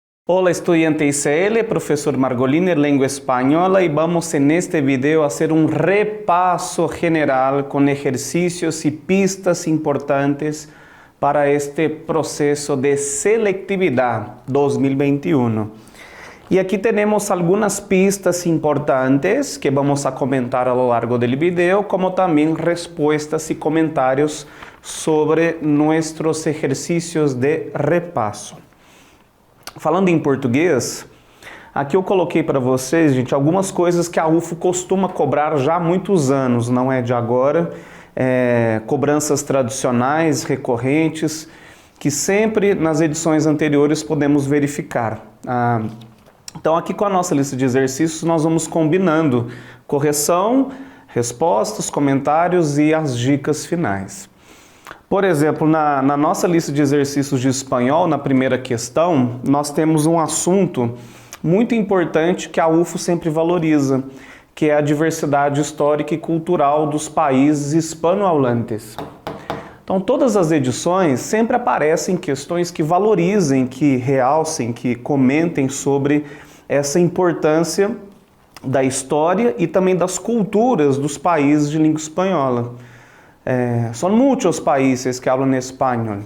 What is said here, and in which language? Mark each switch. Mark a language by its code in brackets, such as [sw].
[es] Hola estudiante ICL, profesor Margolini, lengua española, y vamos en este video a hacer un repaso general con ejercicios y pistas importantes para este proceso de selectividad 2021. Y aquí tenemos algunas pistas importantes que vamos a comentar a lo largo del video, como también respuestas y comentarios sobre nuestros ejercicios de repaso. [pt] Falando em português, aqui eu coloquei para vocês, gente, algumas coisas que a UFO costuma cobrar já há muitos anos, não é de agora, cobranças tradicionais, recorrentes, que sempre nas edições anteriores podemos verificar. Então aqui com a nossa lista de exercícios nós vamos combinando correção, respostas, comentários e as dicas finais. Por exemplo, na nossa lista de exercícios de espanhol, na primeira questão, nós temos um assunto muito importante que a UFO sempre valoriza, que é a diversidade histórica e cultural dos países hispanohablantes. Então, todas as edições sempre aparecem questões que valorizem, que realcem, que comentem sobre essa importância da história e também das culturas dos países de língua espanhola. [es] Son muchos países que hablan español.